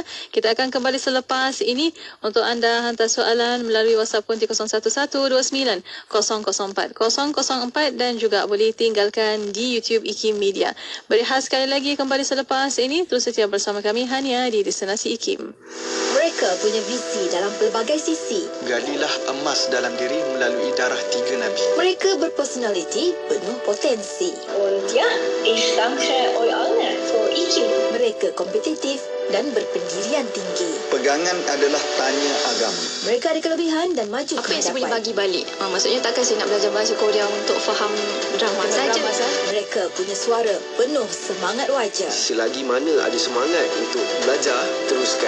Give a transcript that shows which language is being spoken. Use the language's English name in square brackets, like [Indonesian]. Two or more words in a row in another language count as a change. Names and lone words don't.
[Malay] Kita akan kembali selepas ini. Untuk anda hantar soalan melalui WhatsApp pun 01129 004 004 dan juga boleh tinggalkan di YouTube IKIM Media. Berehat sekali lagi, kembali selepas ini. Terus setia bersama kami hanya di Destinasi IKIM. Mereka punya visi dalam pelbagai sisi. Galilah emas dalam diri melalui darah 3 Nabi. Mereka berpersonaliti penuh potensi. [German] Und ja, ich danke euch allen für IKIM. [Malay] Mereka kompetitif dan berpendirian tinggi. Pegangan adalah tanya agama. Mereka ada kelebihan dan maju Apa yang saya boleh bagi balik? Maksudnya takkan saya nak belajar bahasa Korea untuk faham drama saja. Mereka punya suara penuh semangat wajar. Selagi mana ada semangat untuk belajar, teruskan.